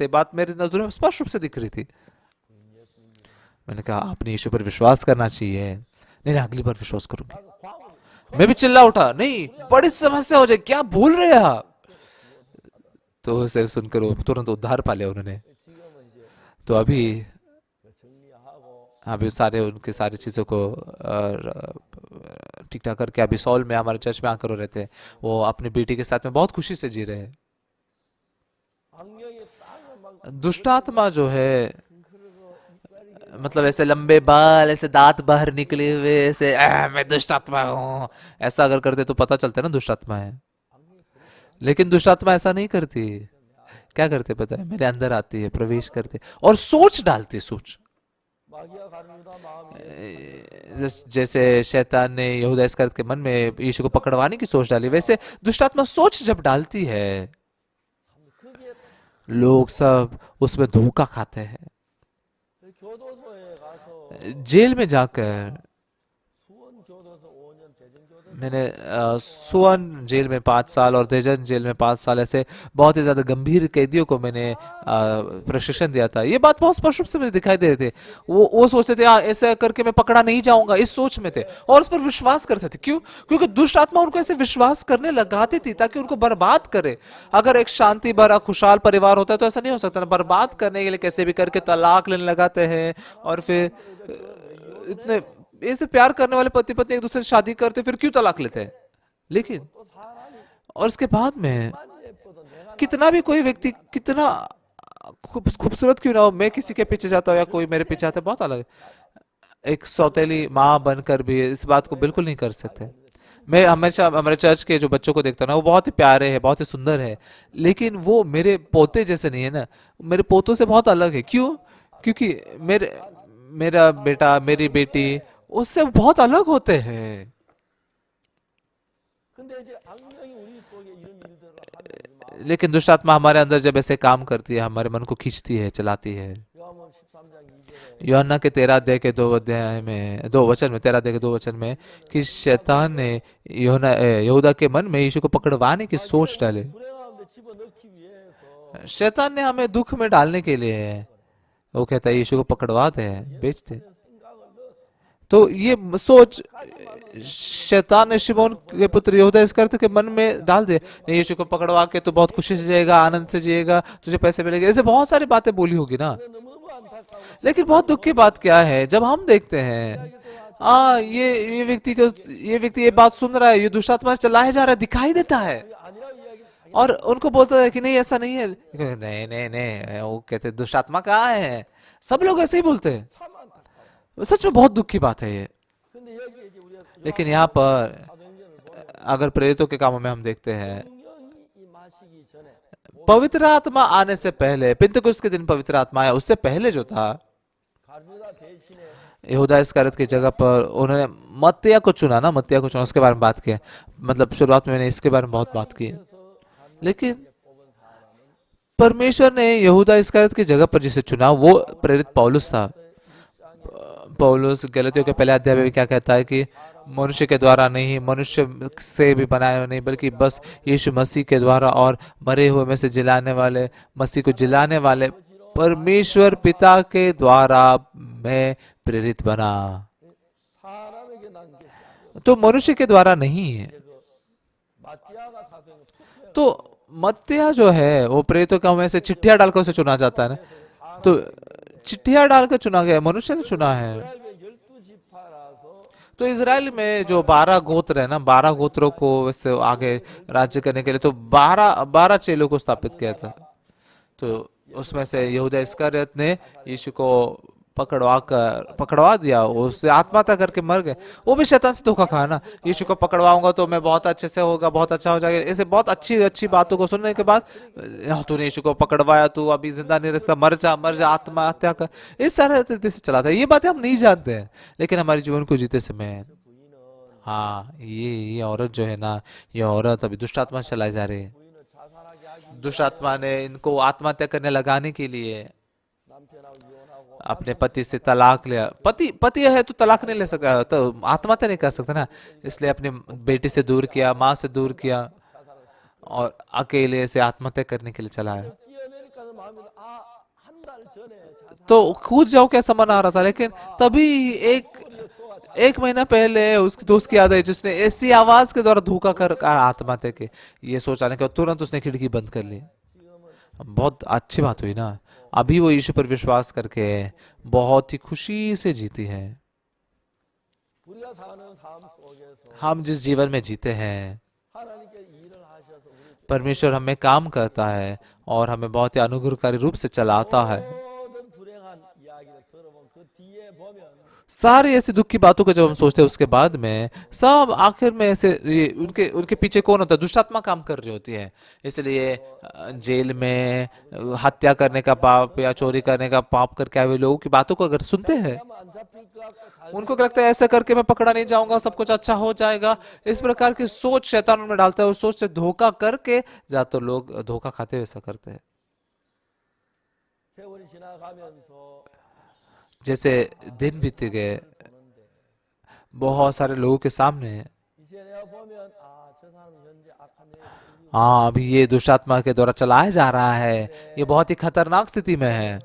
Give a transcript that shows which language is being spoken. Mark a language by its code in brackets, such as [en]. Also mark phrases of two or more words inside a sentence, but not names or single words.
[hi] बात मेरी नजरों में स्पष्ट रूप से दिख रही थी। मैंने कहा आपने यीशु पर विश्वास करना चाहिए। नहीं नहीं, अगली बार विश्वास करूंगी। मैं भी चिल्ला उठा, नहीं बड़ी समस्या हो जाए, क्या भूल रहे हैं आप। तो उसे सुनकर वो तुरंत उद्धार पा लिया उन्होंने। [ko] 지금은 이제 [hi] तो अभी [ko] 정리하고 [hi] अभी सारे उनके सारी चीज़ों को ठीक ठाक करके अभी सॉल में हमारे चर्च में आकर हो रहते हैं। वो अपनी बेटी के साथ में बहुत खुशी से जी रहे हैं। [ko] 악령이 땅을 막 [hi] दुष्टात्मा जो है, [ko] 그러고 이빨이 [hi] मतलब ऐसे लंबे बाल, ऐसे दांत बाहर निकले हुए, ऐसे मैं दुष्टात्मा हूँ, ऐसा अगर करते तो पता चलता है ना दुष्टात्मा है। लेकिन दुष्टात्मा ऐसा नहीं करती। क्या करते पता है, मेरे अंदर आती है, प्रवेश करते और सोच डालती है, सोच। [ko] 마귀가 가는 유다 마음에 [hi] जैसे शैतान ने यहूदा इस्करियोत के मन में यीशु को पकड़वाने की सोच डाली, वैसे दुष्टात्मा सोच जब डालती है, [ko] 거기에 [hi] लोग सब उसमें धोखा खाते हैं। [ko] 교도소에 가서 [hi] जेल में जाकर [ko] 수원 교도소 5년 대전 교도소 [hi] मैंने सुवन जेल में 5 साल और देजन जेल में 5 साल ऐसे बहुत ही ज्यादा गंभीर कैदियों को मैंने प्रशिक्षण दिया था। ये बात बहुत स्पष्ट रूप से मुझे दिखाई दे रहे थे। वो सोचते थे ऐसा करके मैं पकड़ा नहीं जाऊंगा, इस सोच में थे और उस पर विश्वास करते थे। क्यों? क्योंकि दुष्ट आत्मा उनको ऐसे विश्वास करने लगाती थी ताकि उनको बर्बाद करे। अगर एक शांति भरा खुशहाल परिवार होता है तो ऐसा नहीं हो सकता ना, बर्बाद करने के लिए कैसे भी करके तलाक लेने लगाते हैं, और फिर इतने ऐसे प्यार करने वाले पति पत्नी एक दूसरे से शादी करते फिर क्यों तलाक लेते हैं। लेकिन [ko] 또 사람이 [hi] और उसके बाद में [ko] 만 예뻐도 내가 [hi] कितना भी कोई व्यक्ति कितना खूबसूरत क्यों ना हो, मैं किसी के पीछे जाता हूँ या कोई मेरे पीछे आता है, बहुत अलग है। एक सौतेली माँ बनकर भी इस बात को बिल्कुल नहीं कर सकते। मैं हमेशा हमारे चर्च के जो बच्चों को देखता हूँ ना, वो बहुत ही प्यारे हैं, बहुत ही सुंदर है, लेकिन वो मेरे पोते जैसे नहीं है ना, मेरे पोतों से बहुत अलग है। क्यों? क्योंकि मेरा बेटा मेरी बेटी उससे बहुत अलग होते हैं। [ko] 근데 이제 악령이 우리 속에 이런 일들을 하면 마음 [hi] लेकिन दुष्ट आत्मा हमारे अंदर जब ऐसे काम करती है, हमारे मन को खींचती है, चलाती है। [ko] 요한복음 13장 2절에 [hi] यूहन्ना के 13 अध्याय में 2 वचन में 13 अध्याय के 2 वचन में कि शैतान ने यहूदा के मन में यीशु को पकड़वाने की सोच डाले। [ko] 불행함에 집어넣기 위해서 [hi] शैतान ने हमें दुख में डालने के लिए, वो कहता है यीशु को पकड़वा दे, बेच दे। [ko] 생각을 넣었어. [hi] तो ये सोच शैतान ने शिमोन के पुत्र यहूदा इस्करियोत के मन में डाल दे। नहीं, यीशु को पकड़वा के तो बहुत खुशी से जिएगा, आनंद से जिएगा, तुझे पैसे मिलेंगे, ऐसे बहुत सारी बातें बोली होगी ना। [ko] 너무너무 안타까워. [hi] लेकिन बहुत दुख की बात क्या है, जब हम देखते हैं ये व्यक्ति ये बात सुन रहा है, ये दुष्ट आत्मा से चलाया जा रहा है, दिखाई देता है, [ko] 아니라고 이야기 [hi] और उनको बोलता है कि नहीं ऐसा नहीं है। नहीं नहीं नहीं, वो कहते दुष्ट आत्मा कहाँ है, सब लोग ऐसे ही बोलते हैं। [ko] 참 안타까워. [hi] सच में बहुत दुख की बात है ये। [ko] 근데 여기 이제 우리가 [hi] लेकिन यहाँ पर [ko] 사도행전을 보면 [hi] अगर प्रेरितों के कामों में हम देखते हैं, [ko] 성령이 임하시기 전에 [hi] पवित्र आत्मा आने से पहले, पिन्तकुस्त के दिन पवित्र आत्मा आया, उससे पहले जो था, [ko] 가룟유다 대신에 [hi] यहूदा इस्करियोत की जगह पर उन्होंने मत्तिया को चुना ना, मत्तिया को चुना, उसके बारे में बात की। मतलब शुरुआत में मैंने इसके बारे में बहुत बात की, लेकिन [ko] 뽑은 사람은 [hi] परमेश्वर ने यहूदा इस्करियोत की जगह पर जिसे चुना वो प्रेरित पौलुस था। पौलुस गलतियों के पहले अध्याय में भी क्या कहता है कि मनुष्य के द्वारा नहीं, मनुष्य से भी बनाया नहीं, बल्कि बस यीशु मसीह के द्वारा और मरे हुए में से जिलाने वाले, मसीह को जिलाने वाले परमेश्वर पिता के द्वारा मैं प्रेरित बना। [ko] 사람에게 난 것이 아니고 [hi] तो मनुष्य के द्वारा नहीं है। [ko] 그 마띠아가 사도행 투표해 [hi] तो मत्तिया जो है वो प्रेरितों का में से चिट्ठियां डालकर उसे चुना जाता है ना, तो चिट्ठियां डालकर चुना गया, मनुष्य ने चुना है। [ko] 이스라엘의 12지파라서 [hi] तो इसराइल में जो 12 गोत्र है ना, 12 गोत्रों को वैसे आगे राज्य करने के लिए तो 12 चेलों को स्थापित किया था। तो उसमें से यहूदा इस्करियोत ने यीशु को पकड़वा दिया, उससे आत्महत्या करके मर गए। वो भी शैतान से धोखा खाया ना, यीशु को पकड़वाऊंगा तो मैं बहुत अच्छे से होगा, बहुत अच्छा हो जाएगा, ऐसे बहुत अच्छी अच्छी बातों को सुनने के बाद तूने यीशु को पकड़वाया, तू अभी जिंदा नहीं रह सकता, मर जा, आत्महत्या कर, इस तरह से चलाता है। ये बातें हम नहीं जानते हैं, लेकिन हमारे जीवन को जीते समय हाँ ये औरत जो है ना, ये औरत अभी दुष्ट आत्मा से चलाई जा रही है। [ko] 부인을 자살하게 하기 [hi] दुष्ट आत्मा ने इनको आत्महत्या करने लगाने के लिए [ko] 남편하고 이혼하고 [hi] अपने पति से तलाक लिया। पति है तो तलाक नहीं ले सकता, तो आत्महत्या नहीं कर सकता ना, इसलिए अपनी बेटी से दूर किया, माँ से दूर किया, [ko] 자살을 [hi] और अकेले से आत्महत्या करने के लिए चला है। [ko] 뛰어내릴까는 마음이 한 달 전에 자살 [hi] तो कूद जाओ कैसा मन आ रहा था, लेकिन तभी एक महीना पहले उसके दोस्त की याद आई जिसने ऐसी आवाज के द्वारा धोखा कर आत्महत्या की। ये सोचाने के बाद तुरंत उसने खिड़की बंद कर ली। [ko] 지금은 [hi] बहुत अच्छी बात हुई ना, अभी वो यीशु पर विश्वास करके बहुत ही खुशी से जीती है। [ko] 우리가 사는 삶 속에서 [hi] हम जिस जीवन में जीते हैं, [ko] 하나님께 일을 하셔서 우리 [hi] परमेश्वर हमें काम करता है और हमें बहुत ही अनुग्रहकारी रूप से चलाता है। [ko] 모든 불행한 이야기를 들어본 그 뒤에 보면 [hi] सारी ऐसी दुख की बातों को जब हम सोचते हैं, उसके बाद में सब आखिर में ऐसे ये उनके उनके पीछे कौन होता है? दुष्टात्मा काम कर रही होती है। इसलिए जेल में हत्या करने का पाप या चोरी करने का पाप करके आए हुए लोगों की बातों को अगर सुनते हैं, [ko] 그러면 안 잡힐 것 같고 잘 [hi] उनको क्या लगता है ऐसा करके मैं पकड़ा नहीं जाऊंगा, सब कुछ अच्छा हो जाएगा। इस प्रकार की सोच शैतान उनमें डालता है, उस सोच से धोखा करके ज्यादातर लोग धोखा खाते हुए ऐसा करते हैं। [ko] 세월이 지나가면서 [hi] जैसे दिन बीत गए, [ko] 보는데 [hi] बहुत सारे लोगों के सामने [ko] 이제 내가 보면 저 사람은 현재 악한 영에 끌리고 [hi] हाँ अभी ये दुष्टात्मा के द्वारा चलाया जा रहा है, ये बहुत ही खतरनाक स्थिति में है,